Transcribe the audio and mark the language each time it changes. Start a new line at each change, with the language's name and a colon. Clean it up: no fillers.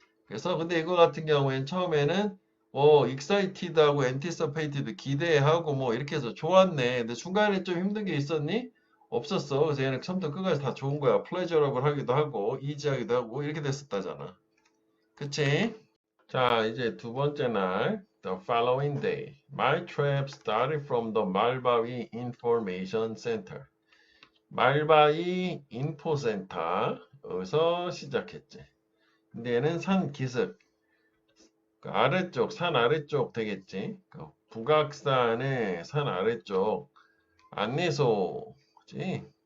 Korean: 그래서 근데 이거 같은 경우에는 처음에는 excited하고 anticipated 기대하고 뭐 이렇게 해서 좋았네. 근데 중간에 좀 힘든 게 있었니? 없었어. 그래서 얘는 처음부터 끝까지 다 좋은 거야. pleasurable 하기도 하고 easy하기도 하고 이렇게 됐었다잖아. 그치?
English: 자, 이제
Korean: 두 번째 날
English: the following day my trip started from the 말바위 information center.
Korean: 말바위 인포센터에서 시작했지. 근데 얘는 산 기슭 그 아래쪽, 산 아래쪽 되겠지. 그 북악산의 산 아래쪽 안내소지.